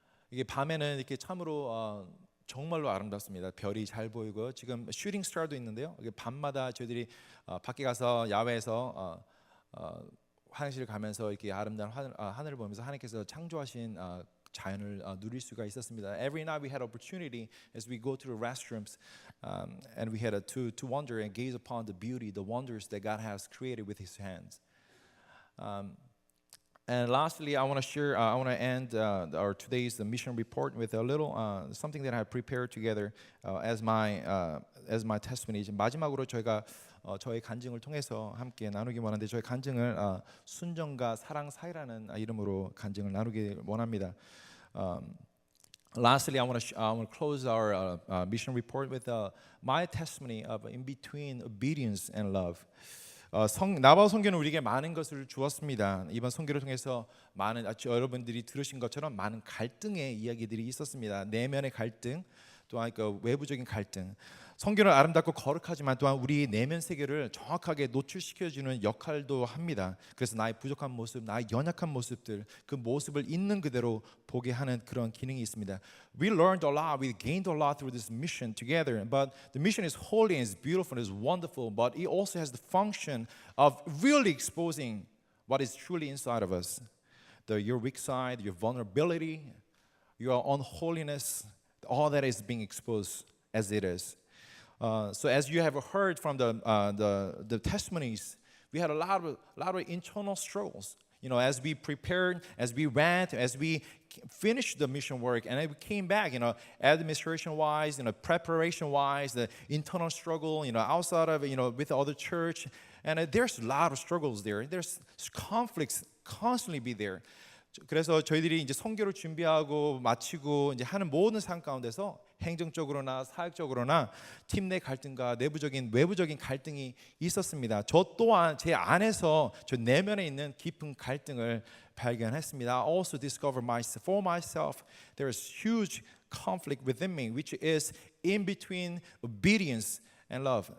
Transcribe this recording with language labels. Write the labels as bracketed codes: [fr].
[ko] 이게 밤에는 이렇게 참으로 정말로 아름답습니다. 별이 잘 보이고 지금 슈팅 스타도 있는데요. 이게 밤마다 저희들이 밖에 가서 야외에서 화장실 가면서 이렇게 아름다운 하늘을 보면서 하나님께서 창조하신 자연을 누릴 수가 있었습니다. [en] Every night we had opportunity as we go to the restrooms, and we had to wonder and gaze upon the beauty, the wonders that God has created with His hands. And lastly, I want to end our today's mission report with a little something that I prepared together as my testimony. [ko] 마지막으로 저희가 저의 간증을 통해서 함께 나누기 원하는데 저의 간증을 순정과 사랑 사이라는 이름으로 간증을 나누기 원합니다. [en] Lastly, I want to close our mission report with my testimony of in between obedience and love. [ko] 나바 선교는 우리에게 많은 것을 주었습니다. 이번 선교를 통해서 많은 여러분들이 들으신 것처럼 많은 갈등의 이야기들이 있었습니다. 내면의 갈등, 또한 그 외부적인 갈등. 선교는 아름답고 거룩하지만 또한 우리 내면 세계를 정확하게 노출시켜주는 역할도 합니다. 그래서 나의 부족한 모습, 나의 연약한 모습들, 그 모습을 있는 그대로 보게 하는 그런 기능이 있습니다. [en] We learned a lot, we gained a lot through this mission together. But the mission is holy and it's beautiful and it's wonderful. But it also has the function of really exposing what is truly inside of us. Your weak side, your vulnerability, your unholiness, all that is being exposed as it is. So as you have heard from the testimonies, we had a lot of internal struggles. You know, as we prepared, as we went, as we finished the mission work, and we came back, you know, administration-wise, you know, preparation-wise, the internal struggle, you know, outside of, you know, with the other church, and there's a lot of struggles there. There's conflicts constantly be there. [ko] 그래서 저희들이 이제 선교를 준비하고 마치고 이제 하는 모든 삶 가운데서 행정적으로나 사역적으로나 팀 내 갈등과 내부적인 외부적인 갈등이 있었습니다. 저 또한 제 안에서 저 내면에 있는 깊은 갈등을 발견했습니다. [en] I also discovered for myself there is huge conflict within me, which is in between obedience and love.